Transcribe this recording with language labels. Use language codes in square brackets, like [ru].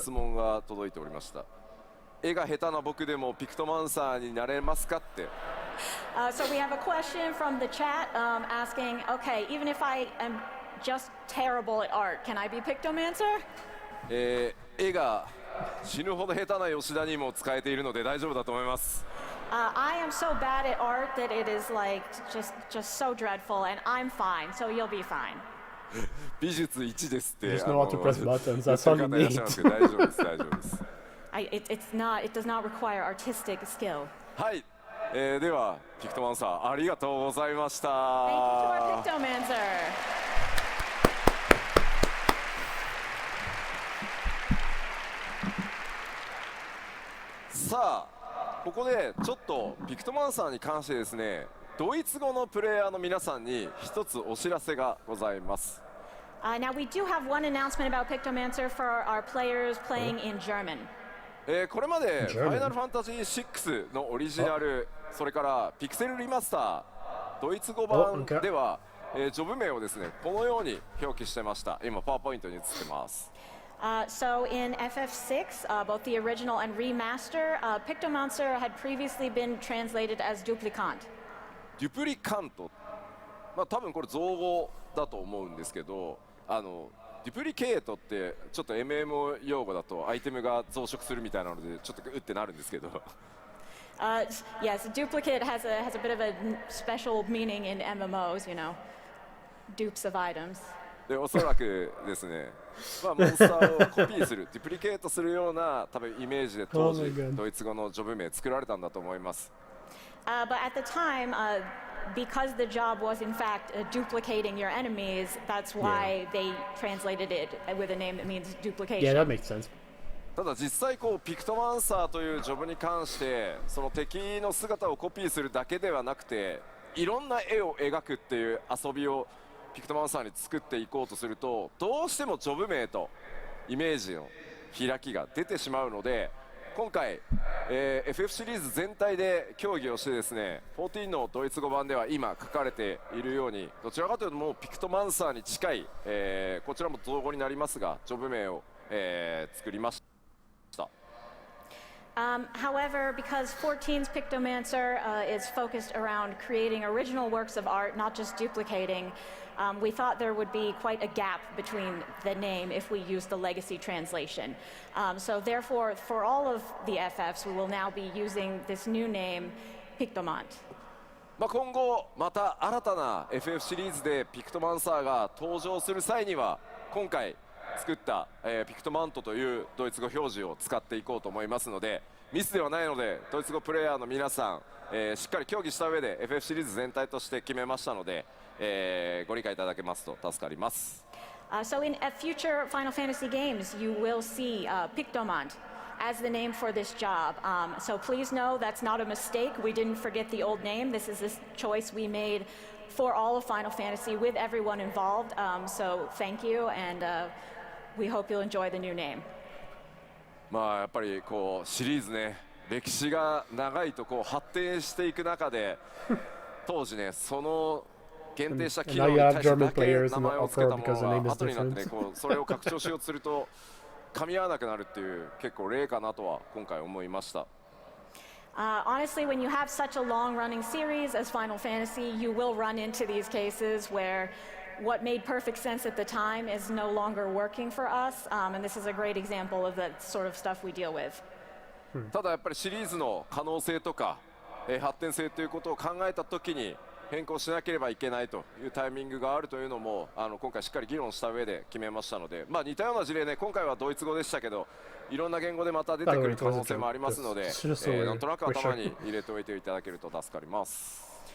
[ja] 質問が届いておりました。絵が下手な僕でもピクトマンサーになれますかって。 [en] So we have a question from the chat asking, okay, even if I am just terrible at art, can I be Pictomancer? [ja] 絵が死ぬほど下手な吉田にも使えているので大丈夫だと思います。 [en] I am so bad at art that it is like just so dreadful, and I'm fine, so you'll be fine. [ja] 美術1ですって。 [en] Just know how to press buttons. That's all you [ja] 言ってる方いらっしゃいますけど大丈夫です大丈夫です。 [en] It does not require artistic skill. [ja] はい、ではピクトマンサーありがとうございました。 [en] Thank you to our Pictomancer. [ja] さあここでちょっとピクトマンサーに関してですねドイツ語のプレイヤーの皆さんに一つお知らせがございます。 [en] Now we do have one announcement about Pictomancer for our players playing in German. [ja] これまで「フ [en] German [ja] ァイナルファンタジー6」のオリジナルそれからピクセルリマスタードイツ語版では、ジョブ名をですねこのように表記してました。今パワーポイントに映ってます。 [en] So in FF6, both the original and remaster, Pictomancer had previously been translated as Duplicant. [ja] デュプリカントまあ、多分これ造語だと思うんですけど、デュプリケートってちょっと MMO 用語だとアイテムが増殖するみたいなのでちょっとうってなるんですけど [en] Yes, duplicate has a bit of a special meaning in MMOs, you know, dupes of items. [ja] でおそらくですね、まあ、モンスターをコピーするデュプリケートするような多分イメージで当時 [en] Oh my God. [ja] ドイツ語のジョブ名作られたんだと思います。 [en] But at the time, because the job was in fact duplicating your enemies, that's why they translated it with a name that means duplication. Yeah, that makes sense. [ja] ただ実際こうピクトマンサーというジョブに関してその敵の姿をコピーするだけではなくていろんな絵を描くっていう遊びをピクトマンサーに作っていこうとするとどうしてもジョブ名とイメージの開きが出てしまうので今回、FF シリーズ全体で協議をしてですね14のドイツ語版では今書かれているようにどちらかというともうピクトマンサーに近い、こちらも造語になりますがジョブ名を、作りました。 [en] However, because 14's Pictomancer is focused around creating original works of art, not just duplicating, we thought there would be quite a gap between the name if we use the legacy translation. So therefore, for all of the FFs, we will now be using this new name, Pictomant. [ja] まあ今後また新たな FF シリーズでピクトマンサーが登場する際には今回作った、ピクトマントというドイツ語表示を使っていこうと思いますのでミスではないのでドイツ語プレイヤーの皆さん、しっかり協議した上で FF シリーズ全体として決めましたので、ご理解いただけますと助かります。 [en] So in future Final Fantasy games, you will see Pictomant as the name for this job. So please know that's not a mistake. We didn't forget the old name. This is this choice we made for all of Final Fantasy with everyone involved. So thank you, and we hope you'll enjoy the new name. [ja] まあやっぱりこうシリーズね歴史が長いとこう発展していく中で当時ねその限定した機能に対してだけ名前を付けたものが後になってねこうそれを拡張しようとすると噛み合わなくなるっていう結構例かなとは今回思いました。 [en] Honestly, when you have such a long-running series as Final Fantasy, you will run into these cases where what made perfect sense at the time is no longer working for us, and this is a great example of the sort of stuff we deal with. [ja] ただやっぱりシリーズの可能性とか、発展性ということを考えたときに変更しなければいけないというタイミングがあるというのも今回しっかり議論した上で決めましたので、まあ、似たような事例ね今回はドイツ語でしたけどいろんな言語でまた出てくる可能性もありますので、なんとなく頭に入れておいていただけると助かります。